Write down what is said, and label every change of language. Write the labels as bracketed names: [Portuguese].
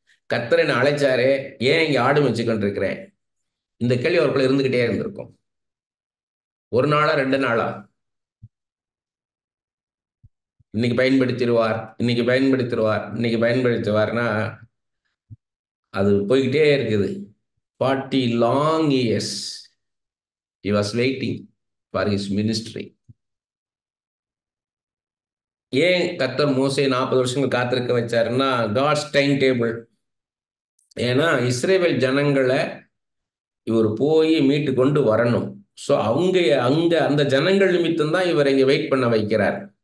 [Tamil] கர்த்தர் என்னை அழைச்சாரு, ஏன் இங்க ஆடு மேய்ச்சிக்கிட்டு இருக்கிறேன்? இந்த கேள்வி அவருக்குள்ள இருந்துகிட்டே இருந்திருக்கும். ஒரு நாளா 2 நாளா? இன்னைக்கு பயன்படுத்திடுவார், இன்னைக்கு பயன்படுத்திடுவார், இன்னைக்கு பயன்படுத்துவார்னா அது போய்கிட்டே இருக்குது. [English] 40 long years he was waiting for his ministry. [Tamil] ஏன் கர்த்தர் மோசே 40 வருஷங்கள் காத்திருக்க வச்சாருன்னா [English] God's time table. [Tamil] ஏன்னா இஸ்ரேல் ஜனங்களை இவர் போய் மீட்டு கொண்டு வரணும். ஸோ அங்க அந்த ஜனங்கள் நிமித்தம் தான் இவர் இங்க வெயிட் பண்ண வைக்கிறார்.